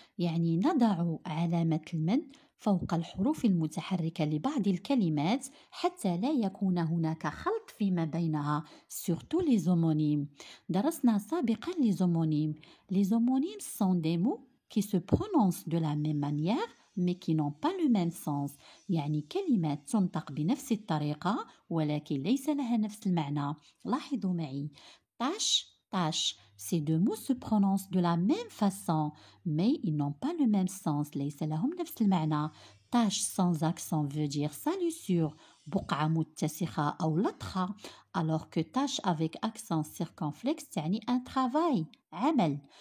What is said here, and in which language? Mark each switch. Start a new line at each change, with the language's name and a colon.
Arabic: يعني نضع علامة المد فوق الحروف المتحركة لبعض الكلمات حتى لا يكون هناك خلط فيما بينها.
French: surtout les homonymes.
Arabic: درسنا سابقا
French: les homonymes. Les homonymes sont des mots qui se prononcent de la même manière mais qui n'ont pas le même sens.
Arabic: يعني كلمات تنطق بنفس الطريقة ولكن ليس لها نفس المعنى. لاحظوا معي. tâche, tâche.
French: Ces deux mots se prononcent de la même façon, mais ils n'ont pas le même sens.
Arabic: ليس لهم نفس المعنى.
French: tâche sans accent veut dire salissure,
Arabic: بقعة متسخة أو لطخة,
French: alors que tâche avec accent circonflexe
Arabic: تعني
French: un travail,
Arabic: عمل.